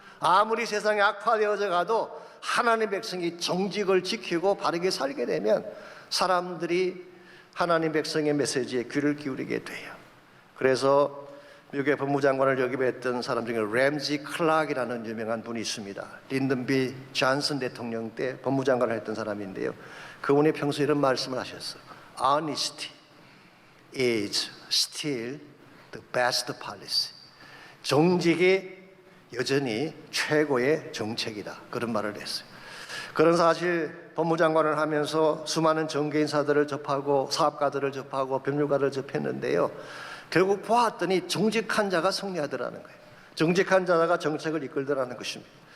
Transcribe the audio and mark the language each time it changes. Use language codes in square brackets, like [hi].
[ko] 아무리 세상이 악화되어져 가도 하나님 백성이 정직을 지키고 바르게 살게 되면 사람들이 하나님 백성의 메시지에 귀를 기울이게 돼요. 그래서 미국의 법무장관을 역임했던 사람 중에 램지 클락이라는 유명한 분이 있습니다. 린든 B 존슨 대통령 때 법무장관을 했던 사람인데요. 그분이 평소에 이런 말씀을 하셨어요. [en] Honesty is still the best policy. [ko] 정직이 여전히 최고의 정책이다. 그런 말을 했어요. 그런 사실 법무장관을 하면서 수많은 정계인사들을 접하고 사업가들을 접하고 법률가를 접했는데요. 결국 보았더니 정직한 자가 승리하더라는 거예요. 정직한 자가 정책을 이끌더라는 것입니다.